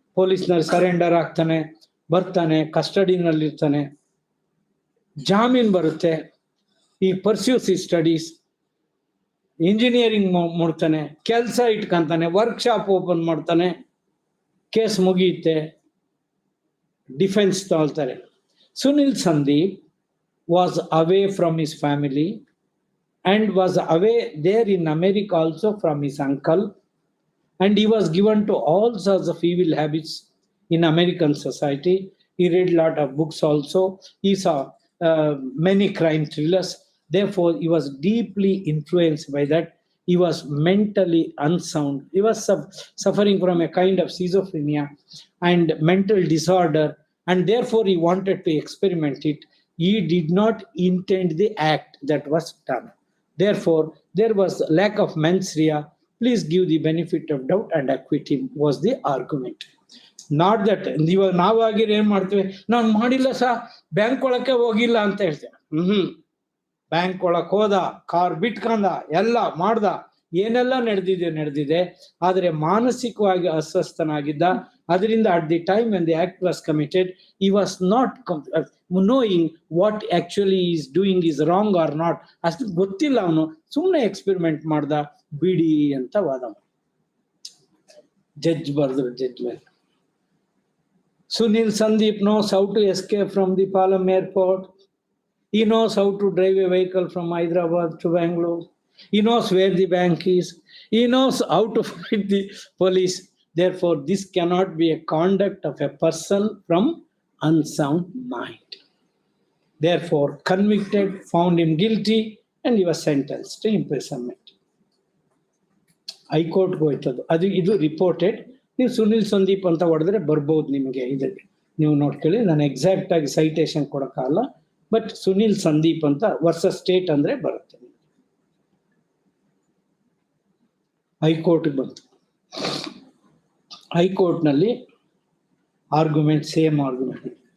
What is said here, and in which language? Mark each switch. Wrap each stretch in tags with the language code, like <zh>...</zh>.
<kn>ಪೊಲೀಸ್ನಲ್ಲಿ surrender ಆಗ್ತಾನೆ, ಬರ್ತಾನೆ, ಕಸ್ಟಡಿನಲ್ಲಿರ್ತಾನೆ, ಜಾಮೀನ್ ಬರುತ್ತೆ, ಈ ಪರ್ಸ್ಯೂಸ್ ಈ ಸ್ಟಡೀಸ್, ಇಂಜಿನಿಯರಿಂಗ್ ಮಾಡ್ತಾನೆ, ಕೆಲಸ ಇಟ್ಕೊಂತಾನೆ, ವರ್ಕ್ಶಾಪ್ ಓಪನ್ ಮಾಡ್ತಾನೆ, ಕೇಸ್ ಮುಗಿಯುತ್ತೆ, ಡಿಫೆನ್ಸ್ ತಗೊಳ್ತಾರೆ.</kn> <en>Sunil Sandeep was away from his family and was away there in America also from his uncle, and he was given to all sorts of evil habits in American society. He read a lot of books also. He saw many crime thrillers. Therefore, he was deeply influenced by that. He was mentally unsound. He was suffering from a kind of schizophrenia and mental disorder, and therefore he wanted to experiment it. He did not intend the act that was done. Therefore, there was lack of mens rea. Please give the benefit of doubt and acquit him, was the argument. Not that</en> <kn>ಇವಾಗ ನಾವಾಗಿರೋ ಏನ್ ಮಾಡ್ತೀವಿ, ನಾನು ಮಾಡಿಲ್ಲ ಸಾ, bank ಒಳಕ್ಕೆ ಹೋಗಿಲ್ಲ ಅಂತ ಹೇಳ್ತೇವೆ. Bank ಒಳಕ್ ಹೋದ, ಕಾರ್ ಬಿಟ್ಕೊಂಡ, ಎಲ್ಲ ಮಾಡ್ದ, ಏನೆಲ್ಲ ನಡೆದಿದೆ. ಆದರೆ ಮಾನಸಿಕವಾಗಿ ಅಸ್ವಸ್ಥನಾಗಿದ್ದ. ಅದರಿಂದ</kn> <en>At the time when the act was committed, he was not knowing what actually is doing is wrong or not.</en> <kn>ಅಷ್ಟು ಗೊತ್ತಿಲ್ಲ, ಅವನು ಸುಮ್ಮನೆ ಎಕ್ಸ್ಪೆರಿಮೆಂಟ್ ಮಾಡ್ದ, ಬಿಡಿ ಅಂತ ವಾದ. ಜಡ್ಜ್ ಬರೆದ್ರು judgment.</kn> <en>Sunil Sandeep knows how to escape from the Palam airport. He knows how to drive a vehicle from Hyderabad to Bangalore. He knows where the bank is. He knows how to fight the police. Therefore, this cannot be a conduct of a person from unsound mind. Therefore, convicted, found him guilty, and he was sentenced to imprisonment.</en> <kn>ಹೈಕೋರ್ಟ್ಗೆ ಹೋಯ್ತದು. ಇದು reported. ನೀವು ಸುನಿಲ್ ಸಂದೀಪ್ ಅಂತ ಹೊಡೆದ್ರೆ ಬರ್ಬೋದು ನಿಮಗೆ. ಇದಕ್ಕೆ ನೀವು ನೋಡ್ಕೊಳ್ಳಿ, ನಾನು ಎಕ್ಸಾಕ್ಟ್ ಆಗಿ ಸೈಟೇಷನ್ ಕೊಡೋಕ್ಕಾಗಲ್ಲ, ಬಟ್ ಸುನಿಲ್ ಸಂದೀಪ್ ಅಂತ ವರ್ಸಸ್ ಸ್ಟೇಟ್ ಅಂದ್ರೆ ಬರುತ್ತೆ. ಹೈಕೋರ್ಟ್ಗೆ ಬಂತು. ಹೈಕೋರ್ಟ್ನಲ್ಲಿ ಆರ್ಗ್ಯುಮೆಂಟ್, ಸೇಮ್ ಆರ್ಗ್ಯುಮೆಂಟ್.</kn>